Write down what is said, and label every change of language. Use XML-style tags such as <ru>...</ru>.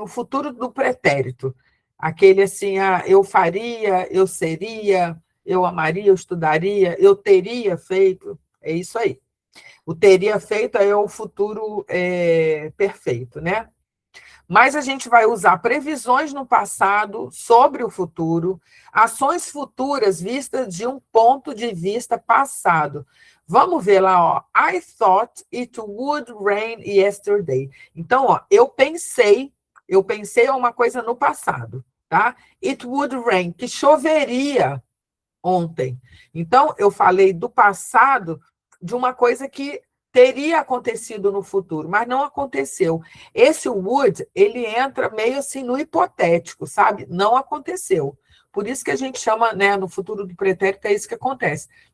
<pt>O futuro do pretérito. Aquele assim, eu faria, eu seria, eu amaria, eu estudaria, eu teria feito. É isso aí. O teria feito é o futuro perfeito, né? Mas a gente vai usar previsões no passado sobre o futuro, ações futuras vistas de um ponto de vista passado. Vamos ver lá, ó.</pt> <en>I thought it would rain yesterday.</en> <pt>Então, ó, eu pensei uma coisa no passado, tá?</pt> <en>It would rain,</en> <pt>que choveria ontem. Então, eu falei do passado de uma coisa que teria acontecido no futuro, mas não aconteceu. Esse would, ele entra meio assim no hipotético, sabe? Não aconteceu. Por isso que a gente chama, né, no futuro do pretérito, é isso que acontece.</pt>